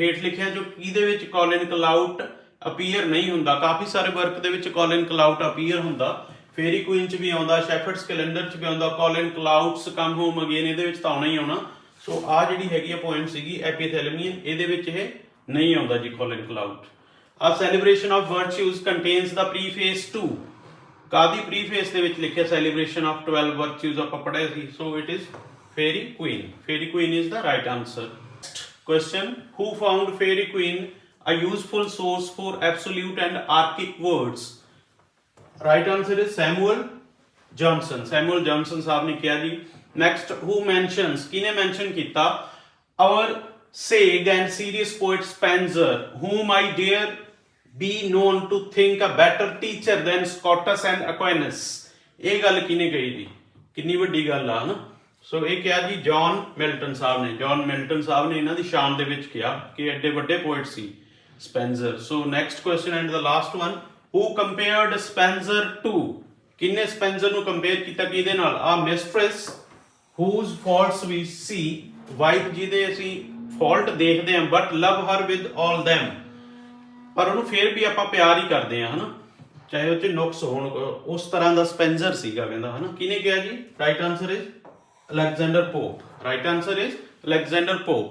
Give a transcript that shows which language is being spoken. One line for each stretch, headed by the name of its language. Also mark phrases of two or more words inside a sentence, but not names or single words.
Punjabi: ਹੇਠ ਲਿਖਿਆ ਜੋ ਕਿਹਦੇ ਵਿੱਚ ਕੌਲਿਨ ਕਲਾਊਟ ਅਪੀਅਰ ਨਹੀਂ ਹੁੰਦਾ? ਕਾਫੀ ਸਾਰੇ ਵਰਕ ਦੇ ਵਿੱਚ ਕੌਲਿਨ ਕਲਾਊਟ ਅਪੀਅਰ ਹੁੰਦਾ. ਫੇਰੀ ਕੁਈਨ ਚ ਵੀ ਆਉਂਦਾ, ਸ਼ੈਫਰਡਸ ਕੈਲੰਡਰ ਚ ਵੀ ਆਉਂਦਾ, ਕੌਲਿਨ ਕਲਾਊਟਸ ਕਮ ਹੋਮ ਅਗੇਨ ਇਹਦੇ ਵਿੱਚ ਤਾਂ ਆਉਣਾ ਹੀ ਆਉਣਾ. ਸੋ ਆ ਜਿਹੜੀ ਹੈਗੀ ਆ ਪੋਇਮ ਸੀਗੀ ਐਪੀਥੈਲਮੀਅਨ, ਇਹਦੇ ਵਿੱਚ ਇਹ ਨਹੀਂ ਆਉਂਦਾ ਜੀ ਕੌਲਿਨ ਕਲਾਊਟ.
English: A celebration of virtues contains the preface to.
Punjabi: ਕਾਦੀ ਪ੍ਰੀਫੇਸ ਦੇ ਵਿੱਚ ਲਿਖਿਆ
English: celebration of 12 virtues
Punjabi: ਆਪਾਂ ਪੜ੍ਹਿਆ ਸੀ.
English: So it is Fairy Queen. Fairy Queen is the right answer. Next question, who found Fairy Queen a useful source for absolute and archaic words? Right answer is Samuel Johnson.
Punjabi: Samuel Johnson ਸਾਹਿਬ ਨੇ ਕਿਹਾ ਜੀ.
English: Next, who mentions,
Punjabi: ਕਿਹਨੇ mention ਕੀਤਾ?
English: Our sage and serious poet Spenser, whom I dare be known to think a better teacher than Scotus and Aquinas।
Punjabi: ਇਹ ਗੱਲ ਕਿਹਨੇ ਕਹੀ ਜੀ, ਕਿੰਨੀ ਵੱਡੀ ਗੱਲ ਆ ਹਨਾ। ਸੋ ਇਹ ਕਿਹਾ ਜੀ ਜੌਨ ਮਿਲਟਨ ਸਾਹਿਬ ਨੇ। ਜੌਨ ਮਿਲਟਨ ਸਾਹਿਬ ਨੇ ਇਹਨਾਂ ਦੀ ਸ਼ਾਨ ਦੇ ਵਿੱਚ ਕਿਹਾ ਕਿ ਐਡੇ ਵੱਡੇ ਪੋਇਟ ਸੀ ਸਪੈਂਸਰ।
English: So next question and the last one, who compared Spenser to,
Punjabi: ਕਿੰਨੇ ਸਪੈਂਸਰ ਨੂੰ ਕੰਪੇਅਰ ਕੀਤਾ ਕਿਹਦੇ ਨਾਲ?
English: a mistress whose faults we see,
Punjabi: ਵਾਈਫ ਜਿਹਦੇ ਅਸੀਂ ਫਾਲਟ ਦੇਖਦੇ ਹਾਂ,
English: but love her with all them,
Punjabi: ਪਰ ਉਹਨੂੰ ਫੇਰ ਵੀ ਆਪਾਂ ਪਿਆਰ ਹੀ ਕਰਦੇ ਹਾਂ ਹਨਾ, ਚਾਹੇ ਉਹ 'ਚ ਨੁਕਸ ਹੋਣ। ਉਸ ਤਰ੍ਹਾਂ ਦਾ ਸਪੈਂਸਰ ਸੀਗਾ ਕਹਿੰਦਾ ਹਨਾ। ਕਿਹਨੇ ਕਿਹਾ ਜੀ?
English: Right answer is Alexander Pope. Right answer is Alexander Pope.